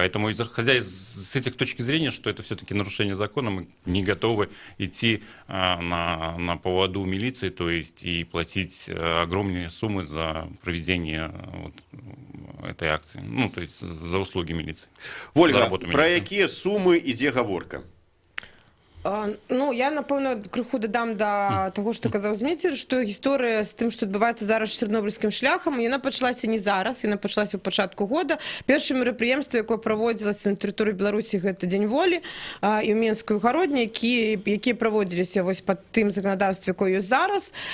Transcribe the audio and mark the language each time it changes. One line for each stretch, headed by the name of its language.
Russian: Поэтому, исходя с этих точки зрения, что это все-таки нарушение закона, мы не готовы идти на поводу милиции, то есть и платить огромные суммы за проведение этой акции, ну, то есть за услуги милиции.
Belarusian: Вольга, про якія суммы ідзе гаворка? Ну, я, напэўна, крыху дадам да таго, што казаў Зміцер, што гісторыя з тым, што адбываецца зараз з чарнобыльскім шляхам, яна пачалася не зараз, яна пачалася ў пачатку года. Першае мерапрыемства, якое праводзілася на тэрыторыі Беларусі, гэта Дзень волі, і ў Менскай гародні, якія праводзіліся вось пад тым заканадаўствам, якое ёсць зараз.